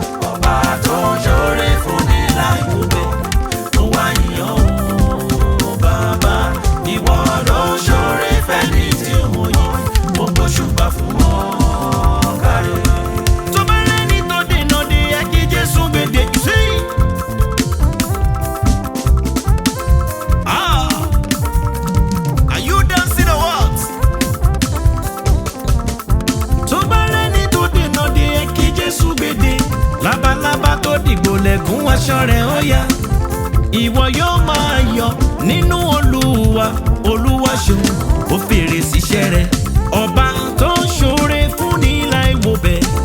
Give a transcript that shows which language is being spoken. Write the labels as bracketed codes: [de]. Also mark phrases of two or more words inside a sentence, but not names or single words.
[yo] Ọba tó ń ṣoore fúnni láì wò bẹ̀, mo wá yìn ọ́, Bàbá. Ìwọ ló ń ṣoore fẹ́ni tí ò mọ̀ yìí, mo gbóṣùbà fún ọ, káre. Tó bá rẹ́ni tó dènà de ẹ kí Jésù gbèdé. Sí. [en] Ah. Are you dancing or what? [yo] Tó bá rẹ́ni tó dènà de ẹ kí Jésù gbèdé. Labalábá tó dìgbò lẹ́kùn aṣọ rẹ̀ ó yá. Ìwọ yóò máa yọ̀ nínú Olúwa. Olúwa ṣeun, ó fèrè síṣẹ́ rẹ̀. Ọba tó ń ṣoore fúnni láì wò bẹ̀.